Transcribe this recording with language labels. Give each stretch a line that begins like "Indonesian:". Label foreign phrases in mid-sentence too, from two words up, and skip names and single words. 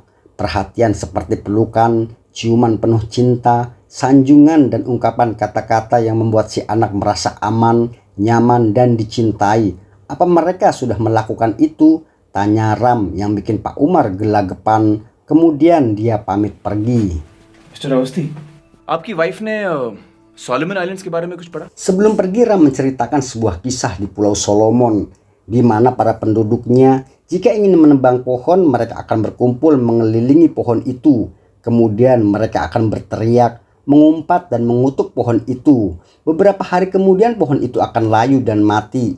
Indonesian: Perhatian seperti pelukan, ciuman penuh cinta, sanjungan dan ungkapan kata-kata yang membuat si anak merasa aman, nyaman dan dicintai. Apa mereka sudah melakukan itu? Tanya Ram yang bikin Pak Umar gelagapan. Kemudian dia pamit pergi.
Hindi: मिस्टर अवस्थी, आपकी वाइफ ने सोलोमन आइलैंड्स के बारे में कुछ पढ़ा?
Indonesian: Sebelum pergi, Ram menceritakan sebuah kisah di Pulau Solomon, di mana para penduduknya jika ingin menebang pohon, mereka akan berkumpul mengelilingi pohon itu. Kemudian mereka akan berteriak, mengumpat dan mengutuk pohon itu. Beberapa hari kemudian pohon itu akan layu dan mati.